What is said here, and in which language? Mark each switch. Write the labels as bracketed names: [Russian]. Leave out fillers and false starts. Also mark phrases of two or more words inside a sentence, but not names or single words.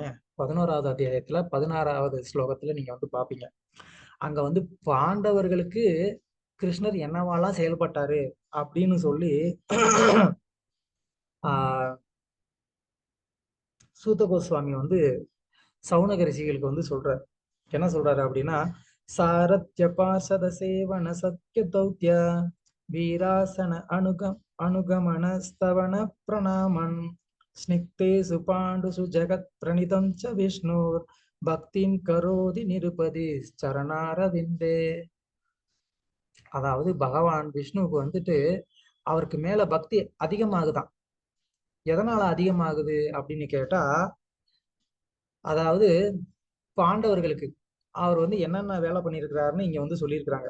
[Tamil] 11வது அத்தியாயத்துல 16வது ஸ்லோகத்துல நீங்க வந்து பாப்பீங்க, அங்க வந்து பாண்டவர்களுக்கு கிருஷ்ணர் என்னவாலாம் செயல்பட்டாரு அப்படின்னு சொல்லி சூத கோஸ்வாமி வந்து சௌனக ரிஷிகளுக்கு வந்து சொல்றாரு. என்ன சொல்றாரு அப்படின்னா, [Sanskrit] सारथ्य पार्षद सेवन सख्य दौत्य वीरासन अनुगमन स्तवन प्रणामन् स्निग्धेषु पाण्डुषु जगत् प्रणितम् च विष्णुर् भक्तिम् करोति नृपति चरणारविन्दे. [Tamil] அதாவது பகவான் விஷ்ணுவுக்கு வந்துட்டு அவருக்கு மேல பக்தி அதிகமாகுதான். எதனால அதிகமாகுது அப்படின்னு கேட்டா, அதாவது பாண்டவர்களுக்கு அவர் வந்து என்னென்ன வேலை பண்ணியிருக்கிறாருன்னு இங்க வந்து சொல்லியிருக்கிறாங்க.